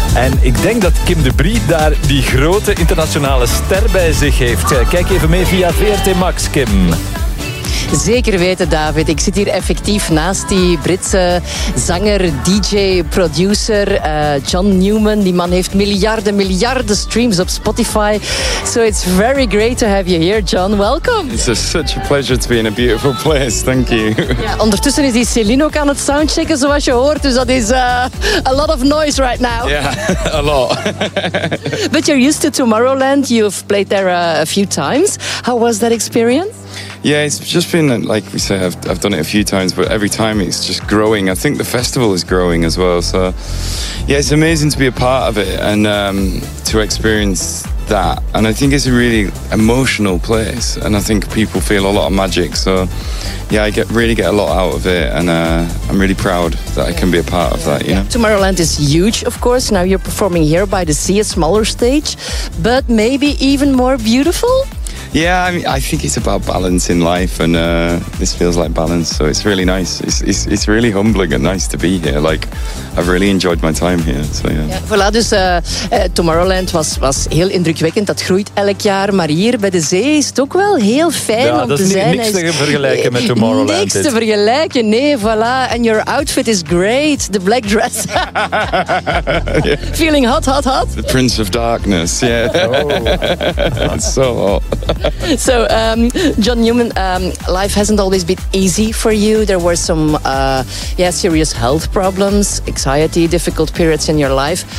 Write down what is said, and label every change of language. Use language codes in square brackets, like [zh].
[nl] En ik denk dat Kim de Brie daar die grote internationale ster bij zich heeft. Kijk even mee via VRT Max, Kim. Zeker weten, David. Ik zit hier effectief naast die Britse zanger, DJ, producer John Newman. Die man heeft miljarden streams op Spotify. [en] So it's very great to have you here, John. Welcome. It's such a pleasure to be in a beautiful place. Thank you. [nl] Ja, ondertussen is die Celine ook aan het soundchecken, zoals je hoort. Dus dat is [en] a lot of noise right now. Yeah, a lot. But you're used to Tomorrowland. You've played there a few times. How was that experience? Yeah, it's just been, like we say, I've done it a few times, but every time it's just growing. I think the festival is growing as well. So, yeah, it's amazing to be a part of it and to experience that. And I think it's a really emotional place. And I think people feel a lot of magic. So, yeah, I really get a lot out of it. And I'm really proud that I can be a part of that. Yeah. Tomorrowland is huge, of course. Now you're performing here by the sea, a smaller stage, but maybe even more beautiful. Yeah, I mean, I think it's about balance in life, and this feels like balance, so it's really nice. It's really humbling and nice to be here. Like, I've really enjoyed my time here. So yeah. [nl] Ja, voilà, dus Tomorrowland was heel indrukwekkend. Dat groeit elk jaar, maar hier bij de zee is het ook wel heel fijn om te zijn. Niks te vergelijken met Tomorrowland. Niks te vergelijken, nee, voilà. [en] And your outfit is great, the black dress. Yeah. Feeling hot, hot, hot. The Prince of Darkness, yeah. That's so hot. So, John Newman, life hasn't always been easy for you. There were some serious health problems, anxiety, difficult periods in your life.